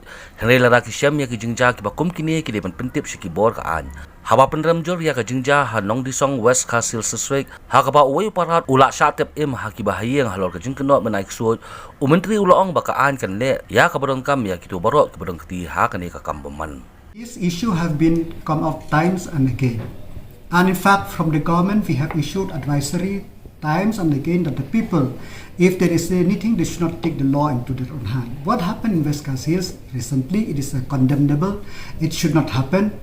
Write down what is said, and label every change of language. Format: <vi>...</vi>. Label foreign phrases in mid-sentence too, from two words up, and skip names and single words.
<kha>Hynrei lada shem ya jingjia kiba kine kidei ban pyntip bor kaan. Haba pynrem jor ya jingjia Nongdisong West Khasi Hills District kaba uwei parat ulak shah im kiba hayeng halor jingkynnoh ban ksuid. Mentri uloong bakaan kan le ya donkam ya kito baroh kiti kane kambaman.</kha> <en>This issue have been come up times and again. And in fact, from the government, we have issued advisory times and again that the people, if there is anything, they should not take the law into their own hand. What happened in West Khasi Hills recently, it is condemnable. It should not happen.</en>